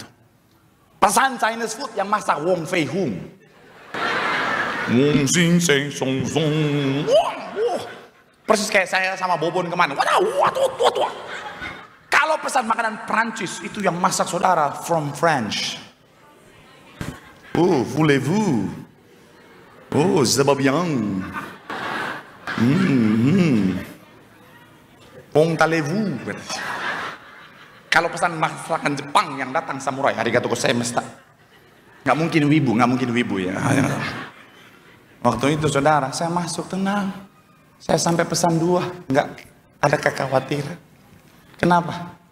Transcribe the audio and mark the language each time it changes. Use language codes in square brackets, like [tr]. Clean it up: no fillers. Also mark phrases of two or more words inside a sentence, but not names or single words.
[id] Pesan [en] Chinese food [id] yang masak Wong Fei Hung. Persis kayak saya sama Bobon kemana. Kalau pesan makanan Prancis itu yang masak, saudara, [en] from French. [fr] Voulez-vous? Ça va bien. Pongtalez-vous. [id] Kalau pesan masakan Jepang yang datang samurai, [ja] arigatou gozaimashita. [id] Nggak mungkin wibu ya. Waktu itu, saudara, saya masuk tenang. Saya sampai pesan 2, nggak ada kekhawatiran. Kenapa?